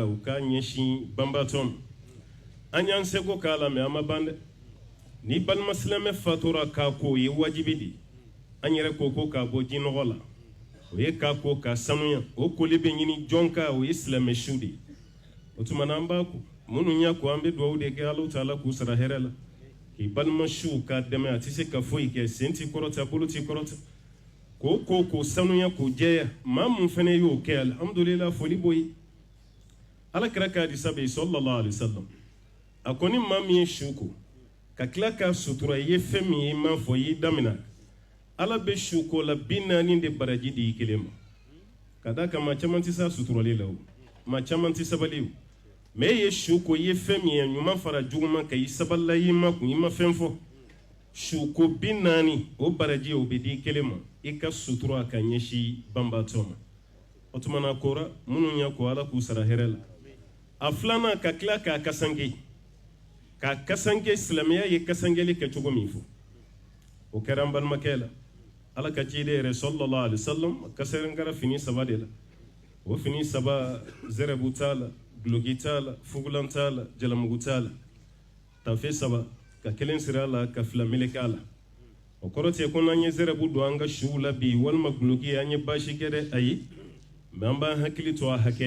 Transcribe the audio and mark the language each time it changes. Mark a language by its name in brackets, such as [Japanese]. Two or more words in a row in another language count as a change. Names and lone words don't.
[Bambara] u ka ɲɛsin banbaatɔ ma an y'an seko k'a la mɛ an ma ban dɛ ni balima silamɛ fatura k'a ko o ye wajibi de an yɛrɛ ko ko k'a bɔ jinɔgɔ la o ye k'a ko k'a sanuya o koli bɛ ɲini jɔn ka o ye silamɛ su de o tuma na an b'a ko minnu y'a ko an bɛ dugawu de kɛ [Arabic] الله تعالى [Bambara] k'u sara hɛrɛ la k'i balima su k'a dɛmɛ a tɛ se ka foyi kɛ sen t'i kɔrɔta bolo t'i kɔrɔta k'o ko k'o sanuya k'o jɛya maa mun fana y'o kɛ alhamdulillah foli b'o ye ala kɛra k'a di sabi [Arabic] صلى الله عليه وسلم [Bambara] a ko ni maa min ye su ko ka tila ka sutura i ye fɛn min ye i m'a fɔ i y'i damina ala bɛ su ko la 40 de baraji di i kelen ma ka d'a kan maa caman tɛ se suturali la o maa caman tɛ sabali o mais e ye su ko i ye fɛn min ye ɲuman fara juguman kan i sabalila i ma kun i ma fɛn fɔ su ko 40 o baraji o bɛ di i kelen ma i ka sutura ka ɲɛsin banbaatɔ ma o tuma na kora minnu y'a ko ala k'u sara hɛrɛ la a filanan ka tila k'a kasange k'a kasange silamɛya ye kasangeli kɛ cogo min fɔ o kɛra an balimakɛ la ala ka ciden yɛrɛ [Arabic] صلى الله عليه وسلم [Bambara] kasɛrin kɛra fini saba de la o fini saba zɛrɛbu t'a la guloki t'a la fugulan t'a la jalamugu t'a la tafe saba ka kelen siri a la ka fila meleke a la o kɔrɔ tɛ ko n'an ye zɛrɛbu don an ka suw la bi walima guloki an ye baasi kɛ dɛ ayi mɛ an b'an hakili to a hakɛ